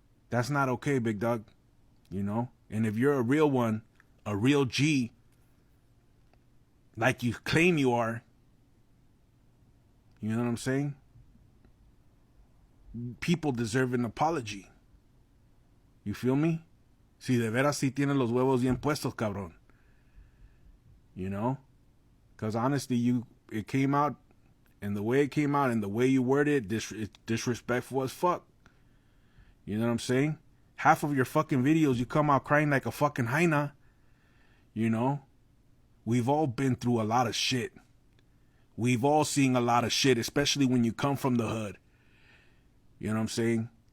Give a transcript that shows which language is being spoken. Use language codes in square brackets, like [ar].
[en] That's not okay, big dog. You know? And if you're a real one, a real G, like you claim you are, you know what I'm saying? People deserve an apology. You feel me? [es] Si de veras si tienen los huevos bien puestos, cabrón. [en] You know? Because honestly, it came out, and the way it came out and the way you worded it, it's disrespectful as fuck. You know what I'm saying? Half of your fucking videos, you come out crying like a fucking hyena. You know? We've all been through a lot of shit. We've all seen a lot of shit, especially when you come from the hood. You know what I'm saying?